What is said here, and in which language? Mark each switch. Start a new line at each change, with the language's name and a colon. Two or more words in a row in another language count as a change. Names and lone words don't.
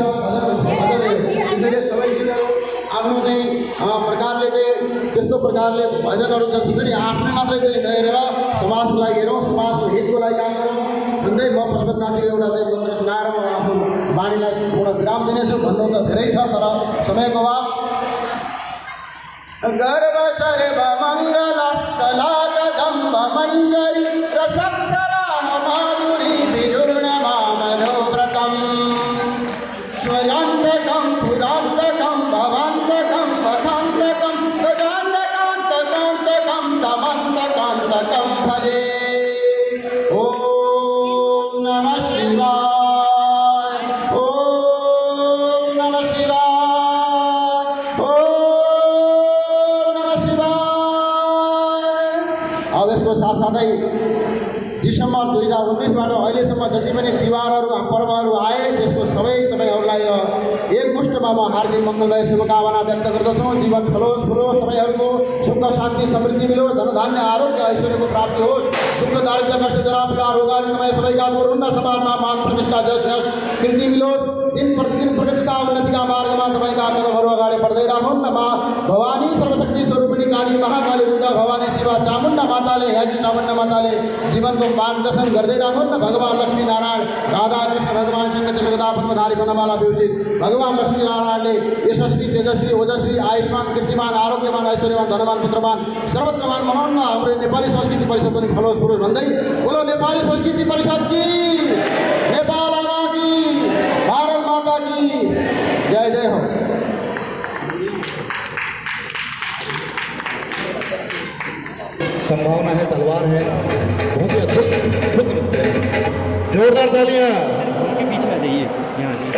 Nepali: त्यसैले सबै गीतहरू आफ्नो चाहिँ प्रकारले चाहिँ त्यस्तो प्रकारले भजनहरू जसरी आफ्नै मात्रै चाहिँ नहेरेर समाजको लागि हेरौँ, समाजको हितको लागि काम गरौँ भन्दै म पशुपतिनाथजीको एउटा चाहिँ मन्त्र सुनाएर म आफ्नो वाणीलाई पूर्ण विराम दिनेछु। भन्नु त धेरै छ तर समयको अभाव।
Sanskrit: गर्भ सर्व मङ्गल कलाकदम्ब मञ्जरी रसप्रवाह माधुरी विजूर्ण मामनोव्रतम् स्वरान्तकं पुरान्तकं भवान्तकं पथान्तकं गजान्तकान्तकान्तकं दमन्तकान्तकं भजे। ॐ नमः शिवाय, ॐ नमः शिवाय, ॐ नमः शिवाय।
Nepali: अब यसको साथसाथै डिसेम्बर 2019बाट अहिलेसम्म जति पनि तिहारहरू पर्वहरू आए त्यसको सबै तपाईँहरूलाई एकमुष्टमा म हार्दिक मङ्गलमय शुभकामना व्यक्त गर्दछौँ। जीवन फलोस् फुलोस्, तपाईँहरूको सुख शान्ति समृद्धि मिलोस्, धनधान्य आरोग्य ऐश्वर्यको प्राप्ति होस्, दुःख दारिद्र्य कष्ट जरा पीडा रोगाले तपाईँ सबैका दूर हुन, समाजमा मान प्रतिष्ठा जस कृति मिलोस्। दिन प्रतिदिन प्रगतिका उन्नतिका मार्गमा तपाईँका कदमहरू अगाडि बढ्दै राखुन्। भवानी सर्वशक्ति स्वरूपिणी काली महाकाली दुर्गा भवानी शिवा चामुण्डा माताले ह्याजी चामुण्डा माताले जीवनको मार्गदर्शन गर्दै राखुन्। भगवान लक्ष्मी नारायण राधा कृष्ण भगवान शङ्कर जगदा पद्मधारी बनमाला विभूषित भगवान लक्ष्मी नारायणले यशस्वी तेजस्वी ओजस्वी आयुष्मान कीर्तिमान आरोग्यमान ऐश्वर्यमान धनवान पुत्रवान सर्वत्रमान बनाउन हाम्रो नेपाली संस्कृति परिषद पनि फलोस् फुलोस् भन्दै
Hindi: बोलो नेपाली संस्कृति परिषद की, नेपाल आमा की, भारत माता की जय जय हो। संभावना है, तलवार है, बहुत ही अद्भुत नृत्य है। जोरदार तालियां। के बीच में आ जाइए यहाँ।